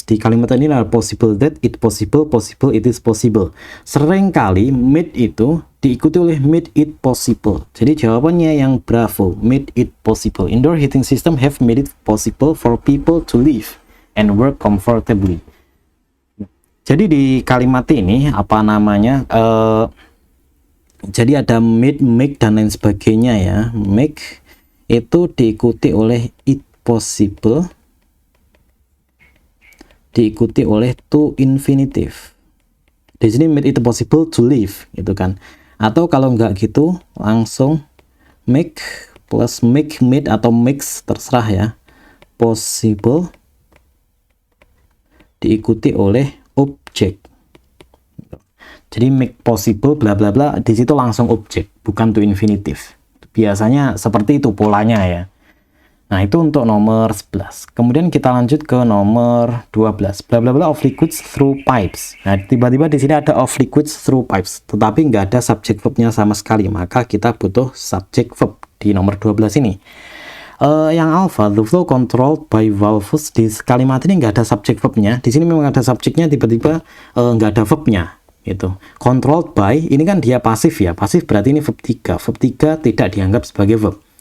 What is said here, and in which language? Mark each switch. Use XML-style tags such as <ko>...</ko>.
<id>Di kalimat ini adalah possible that, it possible, possible it is possible. Seringkali made itu diikuti oleh made it possible. Jadi jawabannya yang bravo, made it possible.</id> <en>Indoor heating system have made it possible for people to live and work comfortably.</en> <id>Jadi di kalimat ini apa namanya? Jadi ada made, make dan lain sebagainya ya. Make itu diikuti oleh it possible, diikuti oleh to infinitive. Di sini</id> <en>made it possible to live,</en> <id>gitu kan. Atau kalau nggak gitu, langsung make plus make, made atau mix, terserah ya. Possible diikuti oleh object. Jadi make possible bla bla bla, di situ langsung object, bukan to infinitive. Biasanya seperti itu polanya ya. Nah, itu untuk nomor 11. Kemudian kita lanjut ke nomor 12.</id> <en>Bla bla bla of liquids through pipes.</en> <id>Nah, tiba-tiba di sini ada of liquids through pipes, tetapi nggak ada subject verb-nya sama sekali. Maka kita butuh subject verb di nomor 12 ini. Yang alpha,</id> <en>the flow controlled by valves.</en> <id>Di kalimat ini nggak ada subject verb-nya. Di sini memang ada subjeknya, tiba-tiba nggak ada verb-nya. Gitu. Controlled by, ini kan dia pasif ya. Pasif berarti ini verb 3. Verb 3 tidak dianggap sebagai verb.</id>